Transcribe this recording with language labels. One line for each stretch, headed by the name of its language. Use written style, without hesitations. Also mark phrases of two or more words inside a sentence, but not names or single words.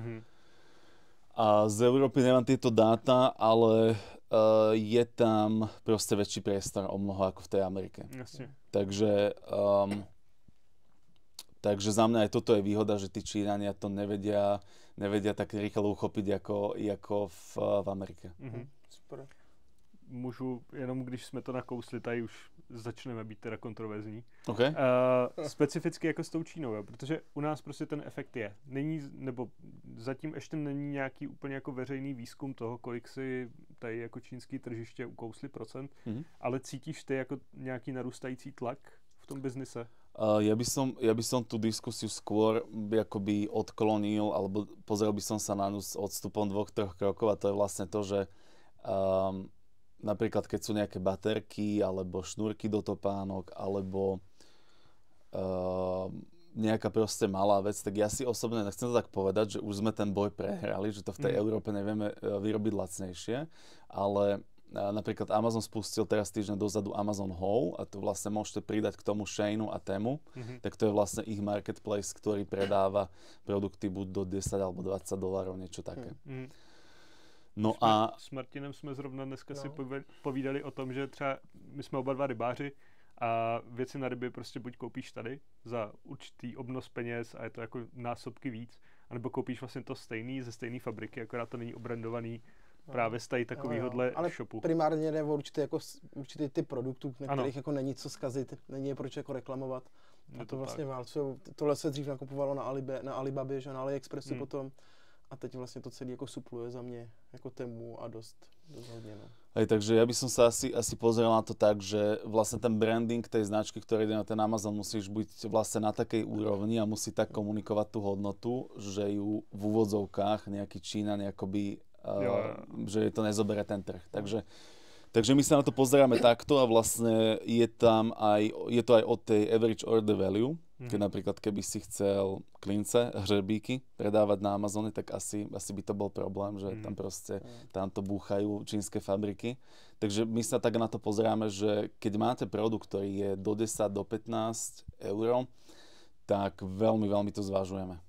Slovak: A z Európy nemám tieto dáta, ale je tam proste väčší priestor o mnoho ako v tej Amerike. Jasne. Takže za mňa aj toto je výhoda, že tí Číňania to nevedia tak rýchlo uchopiť ako v Amerike. Super.
Czech: Můžu, jenom když jsme to nakousli, tady už začneme být teda kontroverzní. Okay. Specificky jako s tou Čínou, jo? Protože u nás prostě ten efekt je. Nebo zatím ještě není nějaký úplně jako veřejný výzkum toho, kolik si tady jako čínský tržiště ukousli procent, ale cítíš ty jako nějaký narůstající tlak v tom biznise?
Slovak: Ja by som tú diskusiu skôr akoby odklonil, alebo pozrel by som sa na ňu s odstupom 2-3 krokov, a to je vlastne to, že napríklad keď sú nejaké baterky, alebo šnúrky do topánok, alebo nejaká proste malá vec, tak ja si osobne nechcem to tak povedať, že už sme ten boj prehrali, že to v tej Európe nevieme vyrobiť lacnejšie, ale napríklad Amazon spustil teraz týždeň dozadu Amazon Home a to vlastne môžete pridať k tomu Sheinu a Temu, tak to je vlastne ich marketplace, ktorý predáva produkty buď do 10 alebo $20, niečo také. No
Czech: s Martinem jsme zrovna dneska si povídali o tom, že třeba my jsme oba dva rybáři a věci na ryby prostě buď koupíš tady za určitý obnos peněz a je to jako násobky víc, anebo koupíš vlastně to stejný ze stejné fabriky, akorát to není obrandovaný právě z tady takovýhodle shopu. Ale primárně jde o určitý typ produktů, na kterých jako není co zkazit, není je proč jako reklamovat. A to vlastně válcujou. Tohle se dřív nakupovalo na Alibabě, že na AliExpressu potom.
Slovak: A teď vlastne to celé ako supluje za mne ako Temu a dosť hodne. No. Hej, takže ja by som sa asi pozrel na to tak, že vlastne ten branding tej značky, ktorý ide na ten Amazon, musíš byť vlastne na takej úrovni a musí tak komunikovať tú hodnotu, že ju v úvodzovkách nejaký Číňan akoby, že to nezobere ten trh. Takže my sa na to pozeráme takto a vlastne je to aj od tej
English: average order value.
Slovak: Keď napríklad keby si chcel klince, hřebíky predávať na Amazone, tak asi by to bol problém, že tam proste tamto búchajú čínske fabriky. Takže my sa tak na to pozeráme, že keď máte produkt, ktorý je do 10, do 15 eur, tak veľmi, veľmi to zvažujeme.